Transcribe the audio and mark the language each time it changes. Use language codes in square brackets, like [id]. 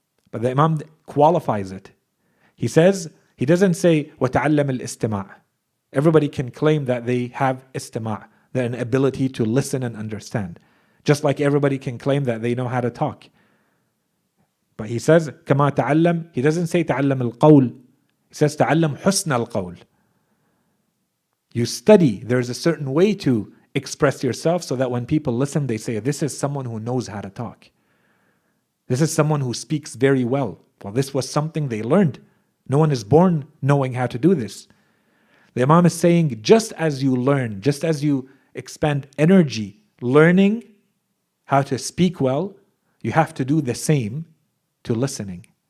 [en] But the Imam qualifies it. He says, he doesn't say, [ar] وَتَعَلَّمِ الْإِسْتِمَاعِ. [en] Everybody can claim that they have istima', an ability to listen and understand. Just like everybody can claim that they know how to talk. But he says, [ar] كَمَا تَعَلَّمْ. [en] He doesn't say [ar] تَعَلَّمِ الْقَوْلِ. [en] He says, [ar] تَعَلَّمْ حُسْنَ الْقَوْلِ. [en] You study. There's a certain way to express yourself so that when people listen, they say, this is someone who knows how to talk. This is someone who speaks very well. Well, this was something they learned. No one is born knowing how to do this. The Imam is saying, just as you learn, just as you expend energy learning how to speak well, you have to do the same to listening.